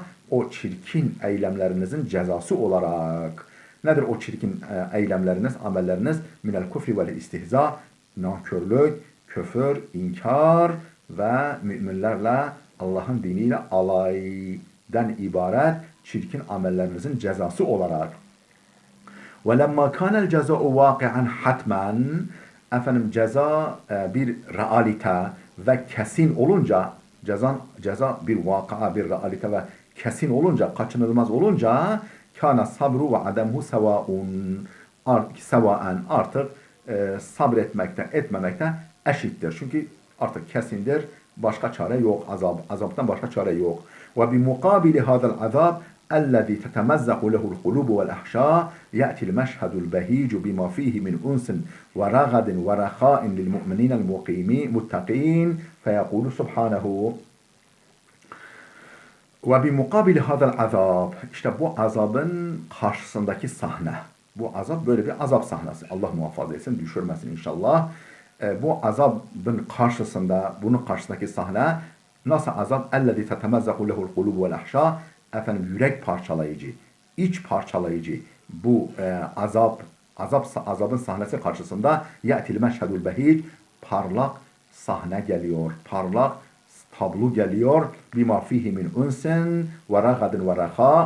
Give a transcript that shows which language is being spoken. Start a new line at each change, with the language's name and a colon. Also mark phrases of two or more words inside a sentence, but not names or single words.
Turkish: O çirkin eylemlerinizin cezası olarak. Nedir o çirkin eylemleriniz, amelleriniz?
Arabic: من الكفر والاستهزاء.
Turkish: Nankörlük, küfür, inkar ve müminlerle Allah'ın diniyle alaydan ibaret çirkin amellerinizin cezası olarak.
Arabic: وَلَمَّا كَانَ الْجَزَاءُ وَاقِعًا حَتْمًا.
Turkish: Ceza bir realite ve kesin olunca, ceza bir vaka, bir realite ve kesin olunca, kaçınılmaz olunca
Arabic: كان صبره وعدمه سواء
Turkish: artık sabretmekte, etmemekte eşittir. Çünkü artık kesindir, başka çare yok, azaptan başka çare yok.
Arabic: وبمقابل هذا العذاب الذي تتمزق له القلوب والأحشاء يأتي المشهد البهيج بما فيه من أنس ورغد ورخاء للمؤمنين المتقين فيقول سبحانه وبمقابل هذا العذاب.
Turkish: İşte bu azabın karşısındaki sahne. Bu azap böyle bir azap sahnesi. Allah muhafaza etsin, düşürmesin inşallah. Bu azabın karşısında, bunun karşısındaki sahne nasıl azap?
Arabic: اَلَّذِي تَتَمَزَّقُ لَهُ الْقُلُوبُ وَالْأَحْشَاء.
Turkish: Yürek parçalayıcı, iç parçalayıcı bu azabın sahnesi karşısında
Arabic: يأتي المشهد البهيج,
Turkish: parlak sahne geliyor, parlak tablo geliyor.
Arabic: بما فيه من أنس ورغد ورخاء.